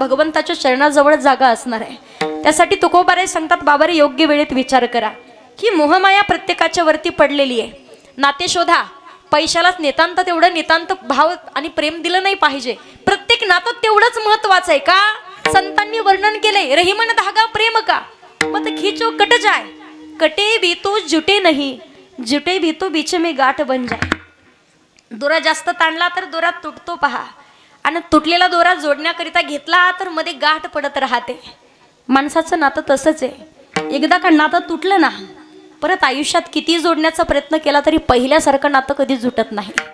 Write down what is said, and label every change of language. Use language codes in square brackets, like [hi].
[mr] भगवंताच्या चरणाजवळ जागा असणार आहे. त्यासाठी तुकोबारे सांगतात, बाबारे योग्य वेळेत विचार करा. ही मोहमाया प्रत्येकाच्या वरती पडलेली आहे. नाते शोधा. पैशालाच नितांत तेवढं नितांत भाव आणि प्रेम दिलं नाही पाहिजे. प्रत्येक नातं तेवढंच महत्वाचं आहे का? संतांनी वर्णन केलंय, [hi] रहीमन धागा प्रेम का मत खिचो कट जाय, कटे भी तो जुटे नहीं, जुटे भी तो बीच में गाठ बन जाय. [mr] दोरा जास्त ताणला तर दोरा तुटतो पहा, आणि तुटलेला दोरा जोडण्याकरिता घेतला तर मध्ये गाठ पडत राहते. माणसाचं नातं तसंच आहे. एकदा का नातं तुटलं ना, परत आयुष्यात किती जोडण्याचा प्रयत्न केला तरी पहिल्यासारखं नातं कधी जुटत नाही.